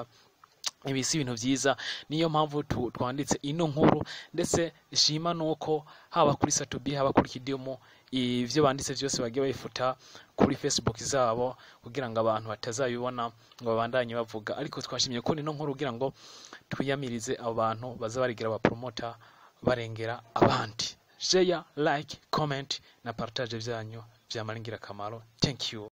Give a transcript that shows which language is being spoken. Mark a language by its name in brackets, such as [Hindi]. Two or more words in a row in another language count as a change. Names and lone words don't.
[Rundi] Ibi si ibintu byiza, niyo mpamvu twanditse ino nkuru ndetse ishima nuko haba kuri Satubi haba kuri kidumu ivyo banditse byose bagiye bayifuta kuri Facebook zabo kugira ngo abantu batazabibona ngo babandanye bavuga. Ariko twashimye ko ino nkuru kugira ngo twiyamirize abantu baza barigira ba promoter barengera abandi. [English] Share, like, comment [Rundi] na partage byanyu byamaringira kamaro. [English] Thank you.